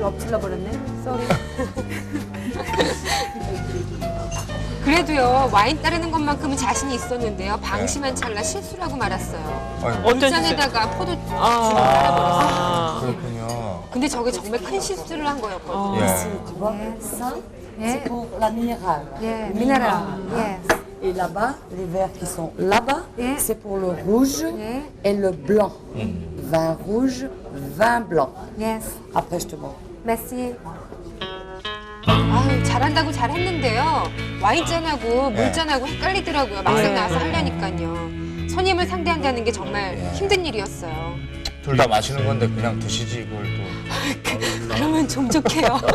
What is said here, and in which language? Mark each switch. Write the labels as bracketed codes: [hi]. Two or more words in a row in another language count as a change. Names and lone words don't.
[ko] 물 엎질러 버렸네. 쏘리. 그래도요 와인 따르는 것만큼은 자신이 있었는데요. 방심한 찰나 실수를 하고 말았어요. 물잔에다가 포도주를 따라버렸어요. 그렇군요. 근데 저게 정말 큰 실수를 한 거였거든요. [fr] Tu vois, ça, c'est pour la minérale. [en] Yeah, minéral. Yes. [fr] Et là-bas, les verres qui sont là-bas, c'est pour le rouge et le blanc. Vin rouge, vin blanc. [en] Yes. [fr] Après, je te montre. Merci. [ko] 아유, 잘한다고 잘했는데요. 와인잔하고 물잔하고 헷갈리더라고요. 막상 나와서 하려니까요. 손님을 상대한다는 게 정말 힘든 일이었어요. 둘 다 마시는 건데 그냥 드시지 이걸 또. 그러면 좀족해요.